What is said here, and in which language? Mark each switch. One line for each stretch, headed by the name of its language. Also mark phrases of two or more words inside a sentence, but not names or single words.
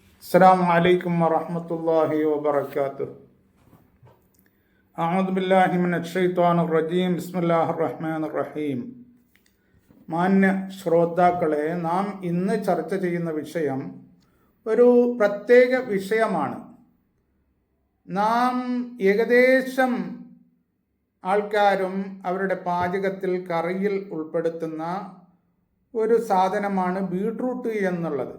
Arabic: السلام عليكم ورحمة الله وبركاته. أعوذ بالله من الشيطان الرجيم. بسم الله الرحمن الرحيم.
Malayalam: മാന്യ ശ്രോതാക്കളെ, നാം ഇന്ന് ചർച്ച ചെയ്യുന്ന വിഷയം ഒരു പ്രത്യേക വിഷയമാണ്. നാം ഏകദേശം ആൾക്കാരും അവരുടെ പാചകത്തിൽ കറിയിൽ ഉൾപ്പെടുത്തുന്ന ഒരു സാധനമാണ് ബീട്രൂട്ട് എന്നുള്ളത്.